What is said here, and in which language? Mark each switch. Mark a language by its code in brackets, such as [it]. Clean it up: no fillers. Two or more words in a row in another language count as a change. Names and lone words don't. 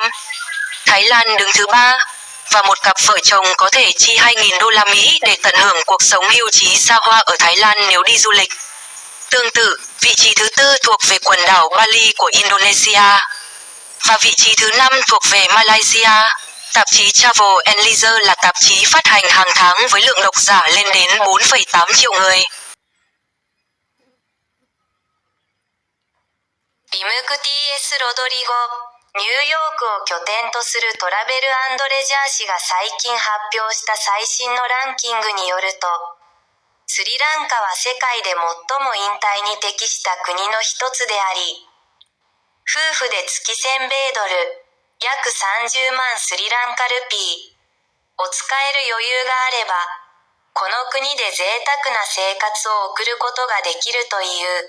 [vi] Thái Lan đứng thứ 3, và một cặp vợ chồng có thể chi 2.000 đô la Mỹ để tận hưởng cuộc sống hưu trí xa hoa ở Thái Lan nếu đi du lịch. Tương tự, vị trí thứ 4 thuộc về quần đảo Bali của Indonesia, và vị trí thứ 5 thuộc về Malaysia. Tạp chí Travel and Leisure là tạp chí phát hành hàng tháng với lượng độc giả lên đến 4,8 triệu người. [ja] ビムク T.S. ロドリゴ、ニューヨークを拠点とするトラベル&レジャー誌が最近発表した最新のランキングによると、スリランカは世界で最も引退に適した国の一つであり、夫婦で月1000米ドル、約30万スリランカルピーを使える余裕があれば、この国で贅沢な生活を送ることができるという。